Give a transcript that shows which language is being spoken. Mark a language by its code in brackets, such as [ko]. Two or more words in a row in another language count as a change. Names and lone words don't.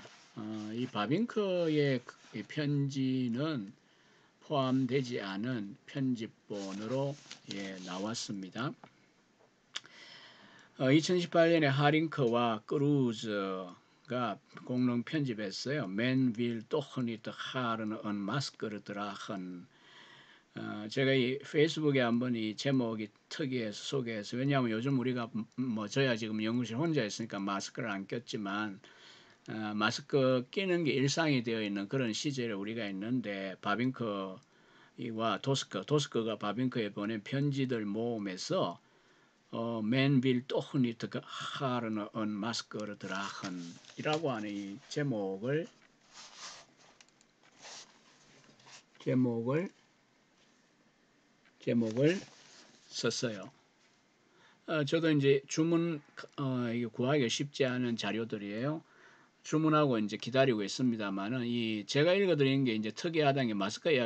[ko] 이 바빙크의 편지는 포함되지 않은 편집본으로 나왔습니다. 2018년에 하링크와 크루즈가 공동 편집했어요. Man will doch nicht haben und Maskere tragen. 제가 이 페이스북에 한번 이 제목이 특이해서 소개해서, 왜냐하면 요즘 우리가 저야 지금 연구실 혼자 있으니까 마스크를 안 꼈지만 마스크 끼는 게 일상이 되어 있는 그런 시절에 우리가 있는데 바빙크와 도스커가 바빙크에 보낸 편지들 모음에서 Man will doch nicht haben und Maskere tragen 이라고 하는 이 제목을 제목을 썼어요. 저도 이제 이게 구하기가 쉽지 않은 자료들이에요. 주문하고 이제 기다리고 있습니다만은 제가 읽어드리는 게 이제 특이하다는 게 마스크 이야기.